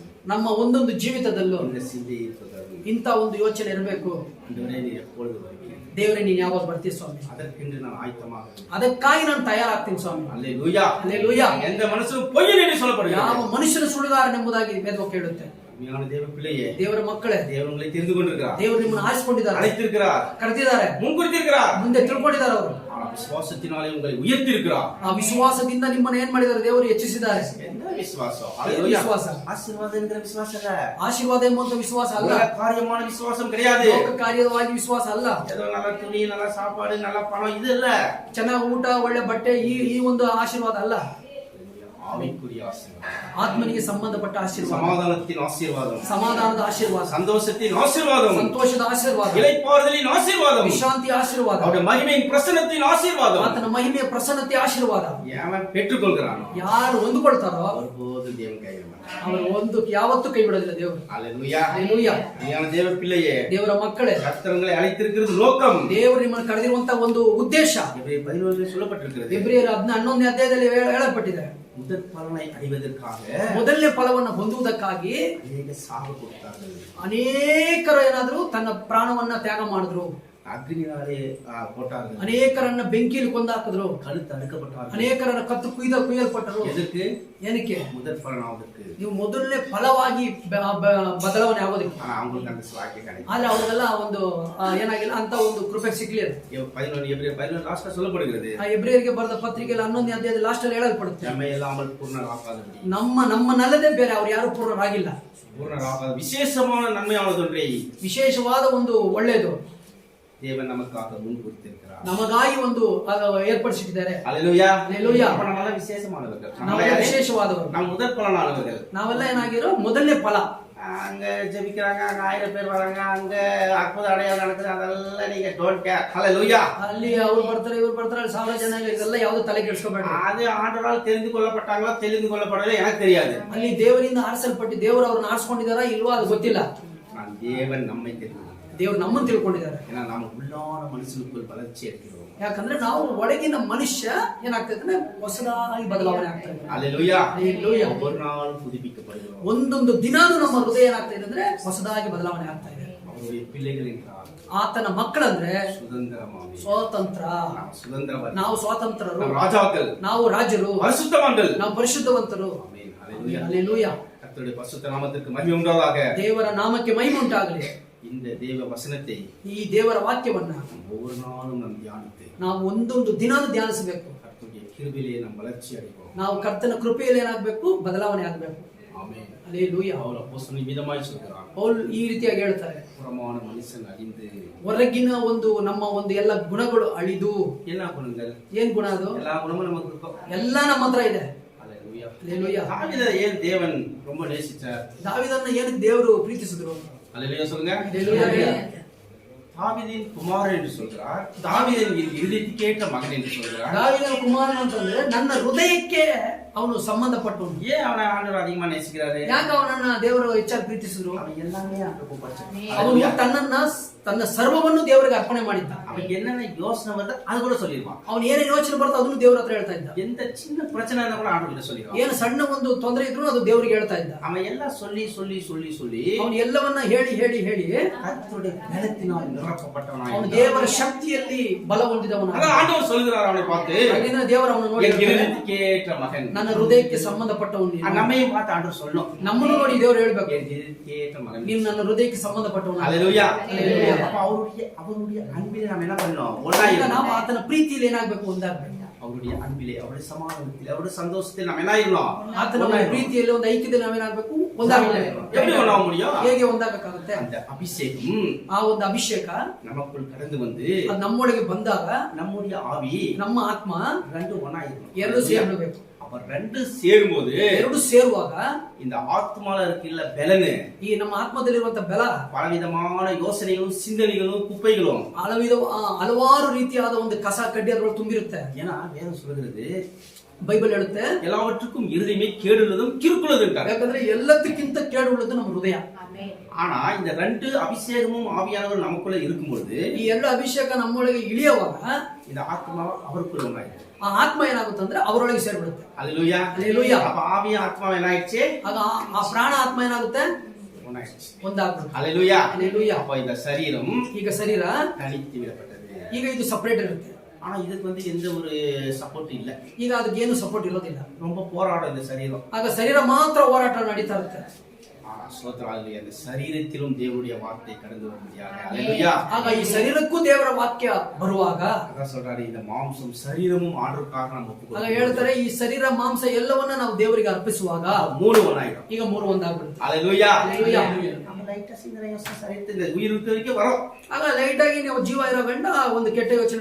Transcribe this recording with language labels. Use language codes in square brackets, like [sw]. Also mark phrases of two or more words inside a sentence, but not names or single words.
[kn] ನಮ್ಮ ಒಂದೊಂದು ಜೀವಿತದಲ್ಲೂ [ta] இந்த சிந்தையை தொடரும். [kn] ಇಂಥ ಒಂದು ಯೋಚನೆ ಇರಬೇಕು. [ta] ஆண்டவரே நீர் எப்பொழுது வருவீர்? [kn] ದೇವರೇ ನೀನು ಯಾವಾಗ ಬರ್ತೀಯ ಸ್ವಾಮಿ? [ta] அதற்கென்று நான் ஆயத்தமாக இருக்கிறேன். [kn] ಅದಕ್ಕಾಗಿ ನಾನು ತಯಾರಾಗ್ತೀನಿ ಸ್ವಾಮಿ. [ta] அல்லேலூயா. [kn] ಹಲ್ಲೆಲೂಯಾ. [ta] எந்த மனுஷனும் பொய்யன் என்று சொல்லப்படுகிறது. [kn] ಯಾವ ಮನುಷ್ಯನ ಸುಳ್ಳುಗಾರನೆಂಬುದಾಗಿ ವೇದವಾಕ್ಯ ಹೇಳುತ್ತೆ. [ta] அருமையான தேவ பிள்ளையே, [kn] ದೇವರ ಮಕ್ಕಳೇ, [ta] தேவன் உங்களை தெரிந்து கொண்டிருக்கிறார். [kn] ದೇವರು ನಿಮ್ಮನ್ನು ಆರಿಸಿಕೊಂಡಿದ್ದಾರೆ, [ta] அழைத்திருக்கிறார், [kn] ಕರೆದಿದ್ದಾರೆ, [ta] முன்குறித்திருக்கிறார். [kn] ಮುಂದೆ ತಿಳ್ಕೊಂಡಿದ್ದಾರೆ. ಅವರು [ta] ஆனால் விசுவாசத்தினாலே உங்களை உயர்த்தியிருக்கிறார். [kn] ಆ ವಿಶ್ವಾಸದಿಂದ ನಿಮ್ಮನ್ನು ಏನ್ ಮಾಡಿದ್ದಾರೆ? ದೇವರು ಹೆಚ್ಚಿಸಿದ್ದಾರೆ. [ta] என்ன விசுவாசம்? [kn] ಏನು ವಿಶ್ವಾಸ? [ta] ஆசீர்வாதம் என்கிற விசுவாசம் இல்ல. [kn] ಆಶೀರ್ವಾದ ಎಂಬುವಂತ ವಿಶ್ವಾಸ ಅಲ್ಲ. [ta] உலக காரியமான விசுவாசம் கிடையாது. [kn] ಲೋಕ ಕಾರ್ಯವಾಗಿ ವಿಶ್ವಾಸ ಅಲ್ಲ. [ta] ஏதோ நல்ல துணி, நல்ல சாப்பாடு, நல்ல பணம் இது இல்ல. [kn] ಚೆನ್ನಾಗಿ ಊಟ, ಒಳ್ಳೆ ಬಟ್ಟೆ, ಈ ಒಂದು ಆಶೀರ್ವಾದ ಅಲ್ಲ. [ta] ஆவிக்குரிய ஆசீர்வாதம், [kn] ಆತ್ಮನಿಗೆ ಸಂಬಂಧಪಟ್ಟ ಆಶೀರ್ವಾದ, [ta] சமாதானத்தின் ஆசீர்வாதம், [kn] ಸಮಾಧಾನದ ಆಶೀರ್ವಾದ, [ta] சந்தோஷத்தின் ஆசீர்வாதம், [kn] ಸಂತೋಷದ ಆಶೀರ್ವಾದ, [ta] இளைப்பாறுதலின் ஆசீர்வாதம், [kn] ವಿಶ್ರಾಂತಿ ಆಶೀರ್ವಾದ, [ta] அவருடைய மகிமையின் பிரசன்னத்தின் ஆசீர்வாதம். [kn] ಆತನ ಮಹಿಮೆಯ ಪ್ರಸನ್ನತೆ ಆಶೀರ್ವಾದ. [ta] எவன் பெற்றுக்கொள்கிறானோ [kn] ಯಾರು ಹೊಂದಿಕೊಳ್ತಾರೋ [ta] ஒருபோது தேவன் கைவிட மாட்டார். [kn] ಅವರು ಒಂದು ಯಾವತ್ತೂ ಕೈ ಬಿಡೋದಿಲ್ಲ ದೇವರು. [ta] அல்லேலூயா. [kn] ಹಲ್ಲೆಲೂಯಾ. [ta] அருமையான தேவ பிள்ளையே, [kn] ದೇವರ ಮಕ್ಕಳೇ, [ta] கர்த்தர் உங்களை அழைத்திருக்கிறது நோக்கம். [kn] ದೇವರು ನಿಮ್ಮನ್ನು ಕರೆದಿರುವಂತ ಒಂದು ಉದ್ದೇಶ [ta] எபிரேயர் 11 சொல்லப்பட்டிருக்கிறது. [kn] ಎಬ್ರಿಯರ 11ನೇ ಅಧ್ಯಾಯದಲ್ಲಿ ಹೇಳಲ್ಪಟ್ಟಿದೆ. [ta] முதற் பலனை அடைவதற்காக [kn] ಮೊದಲನೇ ಫಲವನ್ನು ಹೊಂದುವುದಕ್ಕಾಗಿ [ta] அநேக சாவு கொடுத்தார்கள். [kn] ಅನೇಕರು ಏನಾದ್ರು ತನ್ನ ಪ್ರಾಣವನ್ನ ತ್ಯಾಗ ಮಾಡಿದ್ರು, [ta] அக்னியாலே போட்டார்கள், [kn] ಅನೇಕರನ್ನ ಬೆಂಕಿಯಲ್ಲಿ ಕೊಂದಾಕಿದ್ರು, [ta] கழுத்து அறுக்கப்பட்டார்கள். [kn] ಅನೇಕರನ್ನ ಕತ್ತು ಕುಯ್ಯಲ್ಪಟ್ಟರು. [ta] எதற்கு? [kn] ಏನಕ್ಕೆ? [ta] முதற் பலனாவதற்கு. [kn] ನೀವು ಮೊದಲನೇ ಫಲವಾಗಿ ಬದಲಾವಣೆ ಆಗೋದಕ್ಕೆ. [ta] ஆனா அவங்களுக்கு அந்த வாக்கியம் கிடைக்கும். [kn] ಆದ್ರೆ ಅವರಿಗೆಲ್ಲ ಒಂದು ಏನಾಗಿಲ್ಲ ಅಂತ ಒಂದು ಕೃಪೆ ಸಿಗ್ಲಿಲ್ಲ. [ta] 11 எபிரேயர் 11 லாஸ்ட்ல சொல்லப்படுகிறது. [kn] ಆ ಎಬ್ರಿಯರಿಗೆ ಬರೆದ ಪತ್ರಿಕೆಯಲ್ಲಿ 11ನೇ ಅಧ್ಯಾಯದ ಲಾಸ್ಟ್ ಅಲ್ಲಿ ಹೇಳಲ್ಪಡುತ್ತೆ, [ta] நம்மை இல்லாமல் பூர்ணராகாதபடி, [kn] ನಮ್ಮನ್ನಲ್ಲದೆ ಬೇರೆ ಅವ್ರು ಯಾರು ಪೂರ್ಣರಾಗಿಲ್ಲ. [ta] பூர்ணராகாத விசேஷமான நன்மையானது ஒன்றை [kn] ವಿಶೇಷವಾದ ಒಂದು ಒಳ್ಳೆಯದು [ta] தேவன் நமக்காக முன் குறித்திருக்கிறார். [kn] ನಮಗಾಗಿ ಒಂದು ಏರ್ಪಡಿಸಿದ್ದಾರೆ. [ta] அல்லேலூயா. அல்லேலூயா. அப்ப நம்மள விசேஷமானவர்கள். [kn] ನಾವೆಲ್ಲ ವಿಶೇಷವಾದವರು. [ta] நம்ம முதற் பலனானவர்கள். [kn] ನಾವೆಲ್ಲ ಏನಾಗಿರೋ ಮೊದಲನೇ ಫಲ. [ta] அங்க ஜெபிக்கிறாங்க, அங்க 1000 பேர் வராங்க, அங்க அற்புத அடையாளம் நடக்குது, அதெல்லாம் நீங்க [en] don't care. [ta] ஹalleluya. [kn] ಅಲ್ಲಿ ಅವ್ರು ಬರ್ತಾರೆ, ಇವ್ರು ಬರ್ತಾರೆ, 1000 ಜನ, ಇದೆಲ್ಲ ಯಾವ್ದು ತಲೆ ಕೆಡಿಸ್ಕೋಬೇಡಿ. [ta] அது ஆண்டவரால் தெரிந்து கொள்ளப்பட்டாங்களோ தெரிந்து கொள்ளப்படல எனக்கு தெரியாது. [kn] ಅಲ್ಲಿ ದೇವರಿಂದ ಆರಿಸಲ್ಪಟ್ಟು ದೇವರು ಅವ್ರನ್ನ ಆರಿಸ್ಕೊಂಡಿದಾರಾ ಇಲ್ವಾ ಅದು ಗೊತ್ತಿಲ್ಲ. [ta] நான் தேவன் நம்மை தெரிந்து [kn] ದೇವ್ರು ನಮ್ಮನ್ನು ತಿಳ್ಕೊಂಡಿದ್ದಾರೆ. [ta] ஏன்னா நாம உள்ளான மனுஷனுக்குள் வளர்ச்சி அடைகிறோம். [kn] ಯಾಕಂದ್ರೆ ನಾವು ಒಳಗಿನ ಮನುಷ್ಯ ಏನಾಗ್ತದೆ, ಹೊಸದಾಗಿ ಬದಲಾವಣೆ ಆಗ್ತದೆ. [ta] ஹalleluya. [kn] ಹಲ್ಲೆಲೂಯಾ. [ta] ஒவ்வொரு நாளும் புதுப்பிக்கப்படுகிறோம். [kn] ಒಂದೊಂದು ದಿನಾನು ನಮ್ಮ ಹೃದಯ ಏನಾಗ್ತಾ ಇದೆ ಅಂದ್ರೆ ಹೊಸದಾಗಿ ಬದಲಾವಣೆ ಆಗ್ತಾ ಇದೆ. [ta] அவருடைய பிள்ளைகள் என்றால் [kn] ಆತನ ಮಕ್ಕಳಂದ್ರೆ [ta] சுதந்திரமாமே, [kn] ಸ್ವಾತಂತ್ರ, [ta] நாம் சுதந்திரவாதி, [kn] ನಾವು ಸ್ವಾತಂತ್ರರು, [ta] நாம் ராஜாக்கள், [kn] ನಾವು ರಾಜರು, [ta] பரிசுத்தவான்கள், [kn] ನಾವು ಪರಿಶುದ್ಧವಂತರು. [ta] ஆமென். ஹalleluya. [kn] ಹಲ್ಲೆಲೂಯಾ. [ta] கர்த்தருடைய பரிசுத்த நாமத்திற்கு மகிமை உண்டாவதாக. [kn] ದೇವರ ನಾಮಕ್ಕೆ ಮಹಿಮೆ ಉಂಟಾಗಲಿ. [ta] இந்த தேவ வசனத்தை [kn] ಈ ದೇವರ ವಾಕ್ಯವನ್ನ [ta] ஒவ்வொரு நாளும் நாம் தியானித்து [kn] ನಾವು ಒಂದೊಂದು ದಿನಾನು ಧ್ಯಾನಿಸಬೇಕು. [ta] கர்த்தருடைய கிருபையிலே நாம் வளர்ச்சி அடைவோம். [kn] ನಾವು ಕರ್ತನ ಕೃಪೆಯಲ್ಲಿ ಏನಾಗಬೇಕು, ಬದಲಾವಣೆ ಆಗಬೇಕು. [ta] ஆமென். [kn] ಹಲ್ಲೆಲೂಯಾ. [ta] பவுல் அப்போஸ்தலன் விதமாய் சொல்கிறான், [kn] ಪೌಲ್ ಈ ರೀತಿಯಾಗಿ ಹೇಳ್ತಾರೆ, [ta] புறமான மனுஷன் அழிந்து, [kn] ಹೊರಗಿನ ಒಂದು ನಮ್ಮ ಒಂದು ಎಲ್ಲ ಗುಣಗಳು ಅಳಿದು. [ta] என்ன குணங்கள்? [kn] ಏನ್ ಗುಣ ಅದು? [ta] எல்லா குணமும் நமக்கு இருக்கும். [kn] ಎಲ್ಲ ನಮ್ಮ ಹತ್ರ ಇದೆ. [ta] ஹalleluya. [kn] ಹಲ್ಲೆಲೂಯಾ. [ta] தாவீதை ஏன் தேவன் ரொம்ப நேசிச்சார்? [kn] ದಾವೀದನ್ನ ಏನಕ್ಕೆ ದೇವರು ಪ್ರೀತಿಸಿದ್ರು? [ta] ஹalleluya சொல்லுங்க. [kn] ಹಲ್ಲೆಲೂಯಾ. [ta] தாவீதின் குமாரன் என்று சொல்கிறார், தாவீதின் இருதயத்துக்கு ஏற்ற மகன் என்று சொல்கிறார். [kn] ದಾವೀದನ ಕುಮಾರನ ಅಂತಂದ್ರೆ ನನ್ನ ಹೃದಯಕ್ಕೆ ಅವನು ಸಂಬಂಧಪಟ್ಟವನು. [ta] ஏன் அவனை ஆண்டவர் அதிகமா நேசிக்கிறாரு? [kn] ಯಾಕೆ ಅವನನ್ನ ದೇವರು ಹೆಚ್ಚಾಗಿ ಪ್ರೀತಿಸಿದ್ರು? [ta] அவன் எல்லாமே ஆண்டவருக்கு ஒப்படைச்சான். [kn] ಅವನು ತನ್ನ ಸರ್ವವನ್ನು ದೇವರಿಗೆ ಅರ್ಪಣೆ ಮಾಡಿದ್ದ. [ta] அவனுக்கு என்னென்ன யோசனை வருது அது கூட சொல்லிடுவான். [kn] ಅವನು ಏನೇನು ಯೋಚನೆ ಬರ್ತೋ ಅದನ್ನು ದೇವರ ಹತ್ರ ಹೇಳ್ತಾ ಇದ್ದ. [ta] எந்த சின்ன பிரச்சனை இருந்தா கூட ஆண்டவர்கிட்ட சொல்லிடுவான். [kn] ಏನು ಸಣ್ಣ ಒಂದು ತೊಂದರೆ ಇದ್ರು ಅದು ದೇವರಿಗೆ ಹೇಳ್ತಾ ಇದ್ದ. [ta] அவன் எல்லாம் சொல்லி சொல்லி சொல்லி சொல்லி [kn] ಅವನು ಎಲ್ಲವನ್ನ ಹೇಳಿ ಹೇಳಿ ಹೇಳಿ [ta] கர்த்தருடைய பலத்தினால் நிரப்பப்பட்டவனாய் [kn] ಅವನು ದೇವರ ಶಕ್ತಿಯಲ್ಲಿ ಬಲ ಹೊಂದಿದವನು. [ta] அதான் ஆண்டவர் சொல்கிறார் அவனை பார்த்து, [kn] ಹಾಗೆಂದ್ರೆ ದೇವರು ಅವನು ನೋಡಿ [ta] என் இருதயத்துக்கு ஏற்ற மகன், [kn] ನನ್ನ ಹೃದಯಕ್ಕೆ ಸಂಬಂಧಪಟ್ಟವನು ನೀನು. [ta] நம்மையும் பார்த்து ஆண்டவர் சொல்லணும், [kn] ನಮ್ಮನ್ನು ನೋಡಿ ದೇವರು ಹೇಳ್ಬೇಕು, [ta] என் இதயத்திற்கேற்ற மகன். [kn] ನೀನು ನನ್ನ ಹೃದಯಕ್ಕೆ ಸಂಬಂಧಪಟ್ಟವನು. [ta] அல்லேலூயா. அல்லேலூயா. அப்ப அவருடைய அன்பிலே நாம் என்ன பண்ணணும்? [kn] ಈಗ [ta] ஒன்றாயிருக்கணும். [kn] ನಾವು ಆತನ ಪ್ರೀತಿಯಲ್ಲಿ ಏನಾಗಬೇಕು? ಒಂದಾಗಬೇಕು. [ta] அவருடைய அன்பிலே, அவருடைய சமாதானத்திலே, அவருடைய சந்தோஷத்தில் நாம் என்ன ஆயிரணும்? [kn] ಆತನ ಒಂದು ಪ್ರೀತಿಯಲ್ಲಿ, ಒಂದು ಐಕ್ಯದಲ್ಲಿ ನಾವೇನಾಗಬೇಕು? ಒಂದಾಗಬೇಕು. [ta] எப்படி ஒண்ணாக முடியும்? [kn] ಹೇಗೆ ಒಂದಾಗಬೇಕಾಗುತ್ತೆ? [ta] அந்த அபிஷேகம் [kn] ಆ ಒಂದು ಅಭಿಷೇಕ [ta] நமக்குள் கடந்து வந்து [kn] ಅದು ನಮ್ಮೊಳಗೆ ಬಂದಾಗ [ta] நம்முடைய ஆவி [kn] ನಮ್ಮ ಆತ್ಮ [ta] ரெண்டு ஒண்ணாயிருக்கும். [kn] ಎರಡು ಸೇರ್ಬೇಕು. [ta] அப்ப ரெண்டு சேரும்போது [kn] ಎರಡು ಸೇರುವಾಗ [ta] இந்த ஆத்மால இருக்கின்ற பலனு, [kn] ಈ ನಮ್ಮ ಆತ್ಮದಲ್ಲಿರುವಂತ ಬಲ, [ta] பலவிதமான யோசனைகளும் சிந்தனைகளும் குப்பைகளும், [kn] ಹಲವಾರು ರೀತಿಯಾದ ಒಂದು ಕಸ ಕಡ್ಡಿ ಅದ್ರೊಳಗೆ ತುಂಬಿರುತ್ತೆ. [ta] ஏன்னா வேதம் சொல்கிறது [kn] ಬೈಬಲ್ ಹೇಳುತ್ತೆ [ta] எல்லாவற்றுக்கும் இருதயமே கேடுள்ளதும் கிறுக்குள்ளதும். [kn] ಯಾಕಂದ್ರೆ ಎಲ್ಲದಕ್ಕಿಂತ ಕೇಳುಳ್ಳದು ನಮ್ಮ ಹೃದಯ. [ta] ஆனா இந்த ரெண்டு அபிஷேகமும் ஆவியானவர் நமக்குள்ள இருக்கும்போது [kn] ಈ ಎರಡು ಅಭಿಷೇಕ ನಮ್ಮೊಳಗೆ ಇಳಿಯುವಾಗ [ta] இந்த ஆத்மா அவருக்குள்ள ஒன்றாயிருக்கு. [kn] ಆ ಆತ್ಮ ಏನಾಗುತ್ತೆ ಅಂದ್ರೆ ಅವರೊಳಗೆ ಸೇರ್ಬಿಡುತ್ತೆ. [ta] அல்லேலூயா. அல்லேலூயா. அப்ப ஆவியும் ஆத்மா என்ன ஆயிடுச்சு? [kn] ಆಗ ಆ ಪ್ರಾಣ ಆತ್ಮ ಏನಾಗುತ್ತೆ? [ta] ஒன்றாயிடுச்சு. [kn] ಒಂದಾಗ್ಬಿಡುತ್ತೆ. [ta] அல்லேலூயா. அல்லேலூயா. அப்ப இந்த சரீரம் [kn] ಈಗ ಶರೀರ [ta] தனித்து விடப்பட்டது. [kn] ಈಗ ಇದು ಸಪರೇಟ್ ಇರುತ್ತೆ. [ta] ஆனா இதுக்கு வந்து எந்த ஒரு சப்போர்ட் இல்ல. [kn] ಈಗ ಅದಕ್ಕೆ ಏನು ಸಪೋರ್ಟ್ ಇರೋದಿಲ್ಲ. [ta] ரொம்ப போராடும் இந்த சரீரம். [kn] ಆಗ ಶರೀರ ಮಾತ್ರ ಹೋರಾಟ ನಡೀತಾ ಇರುತ್ತೆ. ಸ್ತೋತ್ರವಾಗಲಿ. [ta] அந்த சரீரத்திலும் தேவனுடைய வார்த்தை கடந்து வரும்படியாக. அல்லேலூயா. [kn] ಆಗ ಈ ಶರೀರಕ್ಕೂ ದೇವರ ವಾಕ್ಯ ಬರುವಾಗ [ta] அதான் சொல்றாரு, இந்த மாம்சம் சரீரமும் ஆண்டவருக்காக நம்ம [kn] ಆಗ [ta] ஒப்புக்கொடுக்கிறோம். [kn] ಹೇಳ್ತಾರೆ ಈ ಶರೀರ ಮಾಂಸ ಎಲ್ಲವನ್ನ ನಾವು ದೇವರಿಗೆ ಅರ್ಪಿಸುವಾಗ [ta] மூணு ஒண்ணாயிடும். [kn] ಈಗ ಮೂರು ಒಂದಾಗ್ಬಿಡುತ್ತೆ. [ta] அல்லேலூயா. அல்லேலூயா. நம்ம லைட்டா சிந்தனை யோசனை சரீரத்தில் இந்த உயிர் இருக்க வரைக்கும் வரும். [kn] ಆಗ ಲೈಟ್ ಆಗಿ ನೀವು ಜೀವ ಇರೋ ಗಂಡ ಒಂದು ಕೆಟ್ಟ ಯೋಚನೆ